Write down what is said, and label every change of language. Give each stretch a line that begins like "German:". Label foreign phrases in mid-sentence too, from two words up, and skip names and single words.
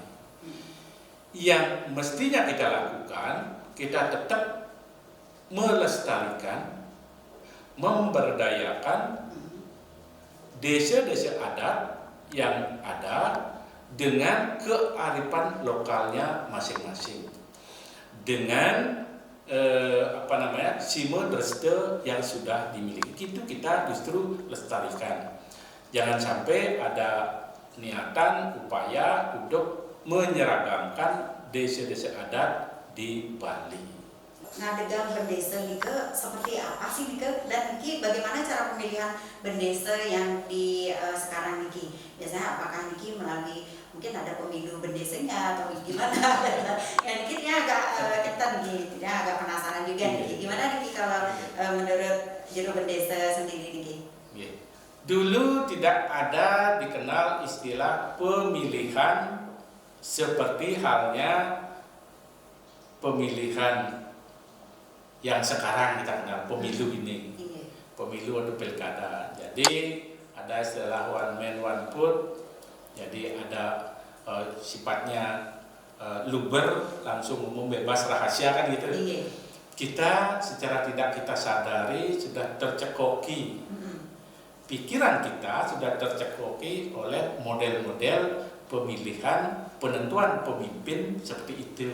Indonesian: Yang mestinya kita lakukan, kita tetap melestarikan, memberdayakan desa-desa adat yang ada dengan kearifan lokalnya masing-masing, dengan
Balinese: sime dreste
Indonesian: yang sudah dimiliki. Itu kita justru lestarikan. Jangan sampai ada niatan upaya untuk menyeragamkan desa-desa adat di Bali. Ngadegang bendesa Nike seperti apa sih Nike, dan Nike bagaimana cara pemilihan bendesa yang di sekarang Nike? Biasanya apakah Nike melalui mungkin ada pemilu bendesanya atau gimana? Ya Nike ini agak ketan Nike, tidak agak penasaran juga Nike. Gimana Nike kalau menurut juru bendesa sendiri Nike? Dulu tidak ada dikenal istilah pemilihan seperti halnya pemilihan yang sekarang kita kenal, pemilu ini, pemilu atau pilkada. Jadi ada istilah
English: one man one vote.
Indonesian: Jadi ada sifatnya luber, langsung umum, bebas, rahasia kan gitu. Kita secara tidak kita sadari sudah tercekoki, pikiran kita sudah tercekoki oleh model-model pemilihan, penentuan pemimpin seperti itu.